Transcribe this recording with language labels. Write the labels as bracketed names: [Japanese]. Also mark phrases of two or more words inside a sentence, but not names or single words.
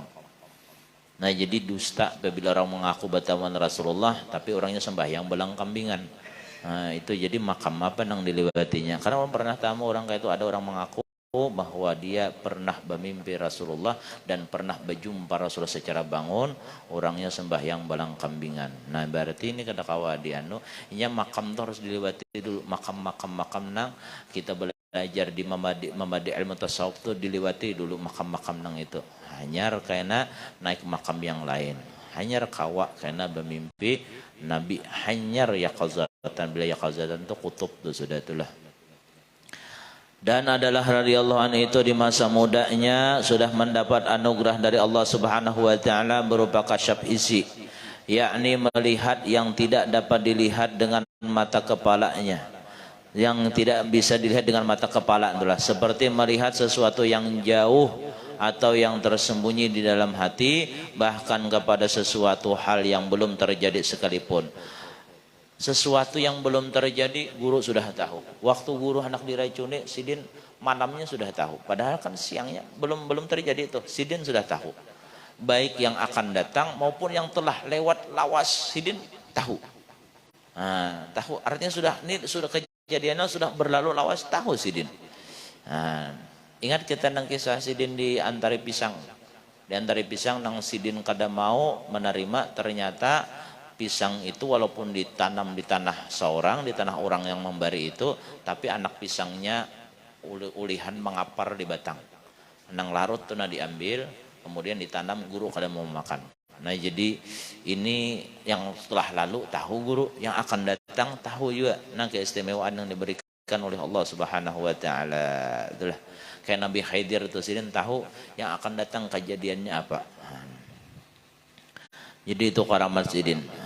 [Banjar] Nah, jadi dusta apabila orang mengaku bertemuan Rasulullah tapi orangnya sembahyang belang kambingan. Nah, itu jadi makam apa yang dilewatinya. Karena orang pernah tamu orang kayak itu, ada orang mengaku bahwa dia pernah bermimpi Rasulullah dan pernah berjumpa Rasulullah secara bangun, orangnya sembahyang balang kambingan. Nah, berarti ini kada kawa dianu, inya makam itu harus dilewati dulu, makam nang kita belajar di memadi ilmu tasawuf itu dilewati dulu makam nang itu. Hanyar karena naik makam yang lain. Hanyar kawa karena bermimpi Nabi, hanyar yaqazatan, bila yaqazatan itu kutub itu sudah itulah. [Indonesian] Dan adalah [Arabic] radhiyallahu anhu [Indonesian] itu di masa mudanya sudah mendapat anugerah dari Allah [Arabic] Subhanahu wa taala [Indonesian] berupa kasyaf isi, yakni melihat yang tidak dapat dilihat dengan mata kepalanya, yang tidak bisa dilihat dengan mata kepala itulah, seperti melihat sesuatu yang jauh atau yang tersembunyi di dalam hati, bahkan kepada sesuatu hal yang belum terjadi sekalipun. [Banjar] Sesuatu yang belum terjadi guru sudah tahu. Waktu guru hendak diracuni, Sidin malamnya sudah tahu. Padahal kan siangnya belum terjadi itu. Sidin sudah tahu. Baik yang akan datang maupun yang telah lewat lawas, Sidin tahu. Nah, tahu artinya sudah kejadiannya sudah berlalu lawas, tahu Sidin. Nah, ingat kita nang kisah Sidin di Antari Pisang. Di Antari Pisang nang Sidin kada mau menerima, ternyata pisang itu walaupun ditanam di tanah seorang, di tanah orang yang memberi itu, tapi anak pisangnya ulihan mengapar di batang. Nang larut tuh diambil, kemudian ditanam, guru kada mau makan. Nah jadi ini yang setelah lalu tahu guru, yang akan datang tahu juga. Nah keistimewaan yang diberikan oleh Allah [Arabic] Subhanahu wa taala. [Banjar] Itulah kayak Nabi Khidir itu sidin tahu yang akan datang kejadiannya apa. Jadi itu karamat sidin.